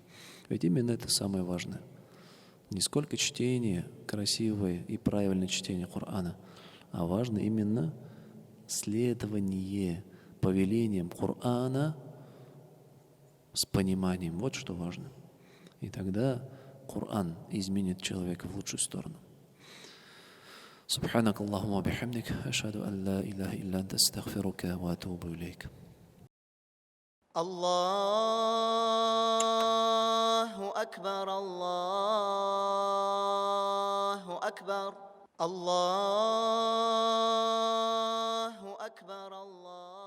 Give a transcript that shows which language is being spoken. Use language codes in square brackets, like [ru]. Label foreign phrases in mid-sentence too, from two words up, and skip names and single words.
[ru] Ведь именно это самое важное. Не сколько чтение, красивое и правильное чтение Корана, а важно именно следование повелениям Корана с пониманием. Вот что важно. И тогда Коран изменит человека в лучшую сторону. [ar] سبحانك اللهم وبحمدك أشهد أن لا إله إلا أنت أستغفرك وأتوب إليك. الله أكبر الله أكبر الله أكبر الله